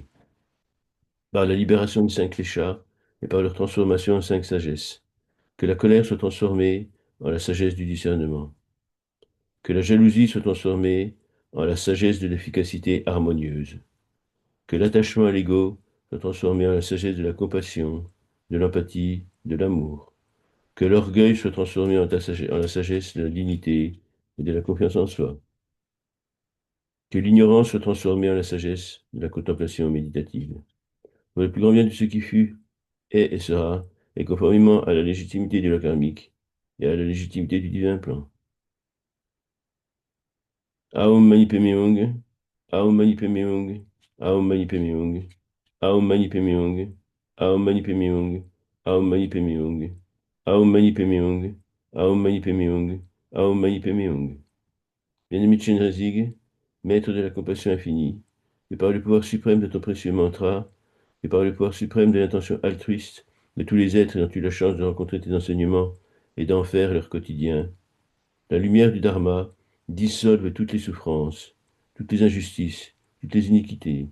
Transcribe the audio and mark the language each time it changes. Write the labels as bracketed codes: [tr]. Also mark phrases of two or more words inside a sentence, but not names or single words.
[fr] par la libération des cinq kleshas et par leur transformation en cinq sagesses, que la colère soit transformée en la sagesse du discernement, que la jalousie soit transformée en la sagesse de l'efficacité harmonieuse, que l'attachement à l'ego soit transformé en la sagesse de la compassion, de l'empathie, de l'amour, Que l'orgueil soit transformé en la sagesse de la dignité et de la confiance en soi. Que l'ignorance soit transformée en la sagesse de la contemplation méditative. Pour le plus grand bien de ce qui fut, est et sera, et conformément à la légitimité de la karmique et à la légitimité du divin plan. [sa] ॐ मणि पद्मे हूँ, ॐ मणि पद्मे हूँ, ॐ मणि पद्मे हूँ, ॐ मणि पद्मे हूँ, ॐ मणि पद्मे हूँ, ॐ मणि पद्मे हूँ, ॐ मणि पद्मे हूँ, ॐ मणि पद्मे हूँ, ॐ मणि पद्मे हूँ. [fr] Bien-aimé Chenrezig, maître de la compassion infinie, et par le pouvoir suprême de ton précieux mantra, et par le pouvoir suprême de l'intention altruiste de tous les êtres ayant eu la chance de rencontrer tes enseignements et d'en faire leur quotidien, la lumière du Dharma dissolve toutes les souffrances, toutes les injustices, toutes les iniquités.